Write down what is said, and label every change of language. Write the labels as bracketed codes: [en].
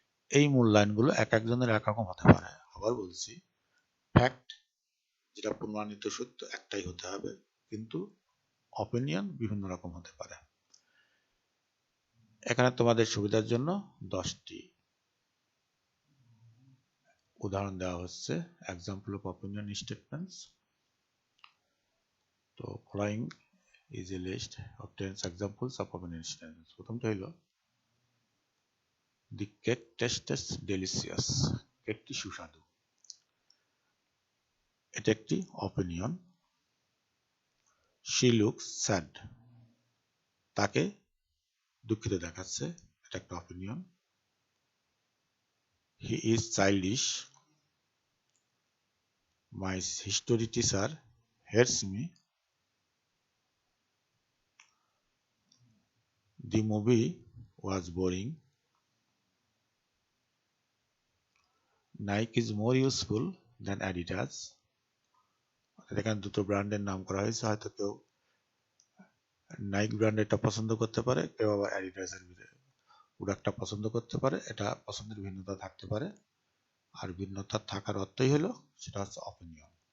[bn] এই মূল্যায়নগুলো এক একজনের এক রকম হতে পারে। আবার বলছি, ফ্যাক্ট যেটা প্রমাণিত সত্য একটাই হতে হবে, কিন্তু অপিনিয়ন বিভিন্ন রকম হতে পারে। এখানে তোমাদের সুবিধার জন্য 10টি উদাহরণ দেওয়া হচ্ছে, [en] Example of opinion statements. তো following is a list of 10 examples of opinion statements. [bn] প্রথমটা হলো [en] the cake tastes delicious, [bn] কেকটি সুস্বাদু। এটা একটি অপিনিয়ন। [en] she looks sad, [bn] তাকে দুঃখিত দেখাচ্ছে, এটা একটা opinion. [en] he is childish, my history teacher hates me, the movie was boring, Nike is more useful than Adidas. [bn] এখানে দুটো ব্র্যান্ডের নাম করা হয়েছে, হয়তো কেউ নাইক ব্র্যান্ডেরটা পছন্দ করতে পারে, কেউ আবার অ্যাডিডাসের প্রোডাক্টটা পছন্দ করতে পারে। এটা পছন্দের ভিন্নতা থাকতে পারে, আর ভিন্নতা থাকার অর্থই হলো সেটা হচ্ছে অপিনিয়ন।